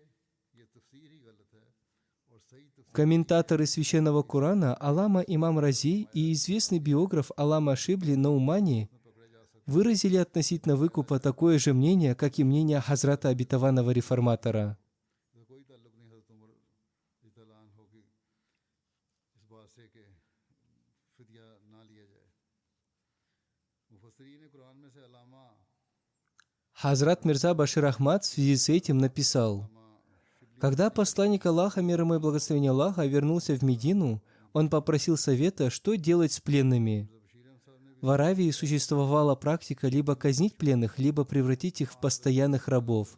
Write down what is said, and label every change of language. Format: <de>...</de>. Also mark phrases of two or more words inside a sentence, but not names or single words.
<ru>Комментаторы Священного Корана Аллама Имам Рази и известный биограф Аллама Шибли Наумани выразили относительно выкупа такое же мнение, как и мнение Хазрата обетованного реформатора.</ru> <ur>بات سے کہ فدیہ نہ لیا جائے۔ مفسرین قرآن میں سے علامہ</ur> <ru>Хазрат Мирза Башир Ахмад в связи с этим написал: когда посланник Аллаха, мир ему и благословение Аллаха, вернулся в Медину, он попросил совета, что делать с пленными. В Аравии существовала практика либо казнить пленных, либо превратить их в постоянных рабов.</ru>